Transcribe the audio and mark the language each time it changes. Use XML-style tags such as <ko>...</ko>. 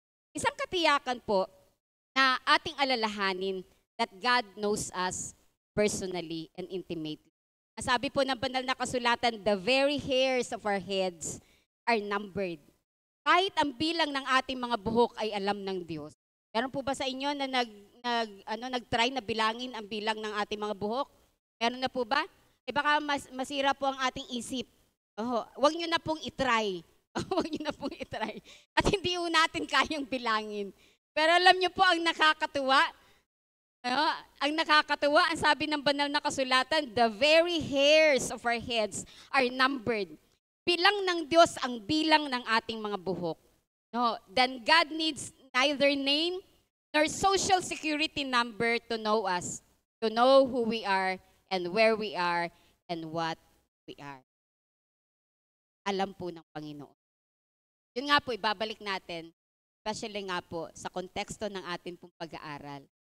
<tl>Isang katiyakan po na ating alalahanin</tl> <en>that God knows us personally and intimately.</en> <tl>Ang sabi po ng banal na kasulatan,</tl> <en>the very hairs of our heads are numbered.</en> <tl>Kahit ang bilang ng ating mga buhok ay alam ng Diyos. Meron po ba sa inyo na nag-try na bilangin ang bilang ng ating mga buhok? Meron na po ba? Eh baka masira po ang ating isip. Huwag nyo na pong itry. Huwag nyo na pong itry. At hindi po natin kayang bilangin. Pero alam nyo po ang nakakatuwa. Ang sabi ng banal na kasulatan,</tl> <en>the very hairs of our heads are numbered.</en> <tl>Bilang ng Diyos ang bilang ng ating mga buhok.</tl> <en>No, then God needs neither name nor social security number to know us, to know who we are and where we are and what we are.</en> <tl>Alam po ng Panginoon. Yun nga po, ibabalik natin, especially nga po sa konteksto ng ating pong pag-aaral.</tl>